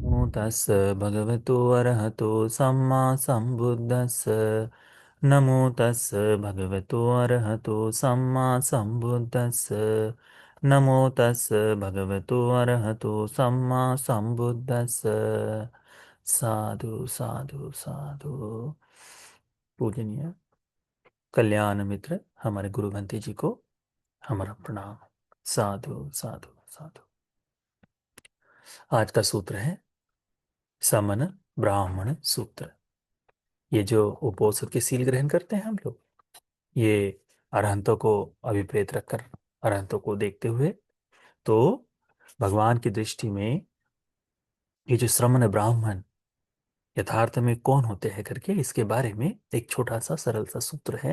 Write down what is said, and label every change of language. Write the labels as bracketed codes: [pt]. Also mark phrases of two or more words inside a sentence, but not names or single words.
[pi] तस् भगवतो अरहतो सम्मा सम्बुद्धस्स। नमो तस् भगवतो अरहतो सम्मा सम्बुद्धस्स। नमो तस् भगवतो अरहतो सम्मा सम्बुद्धस्स। साधु साधु साधु। [hi] पूजनीय कल्याण मित्र हमारे गुरु भंते जी को हमारा प्रणाम। [pi] साधु साधु साधु। [hi] आज का सूत्र है समन ब्राह्मण सूत्र। ये जो उपोषण के सील ग्रहण करते हैं हम लोग, ये अरहंतों को अभिप्रेत रखकर, अरहंतों को देखते हुए, तो भगवान की दृष्टि में ये जो श्रमण ब्राह्मण यथार्थ में कौन होते हैं करके, इसके बारे में एक छोटा सा सरल सा सूत्र है।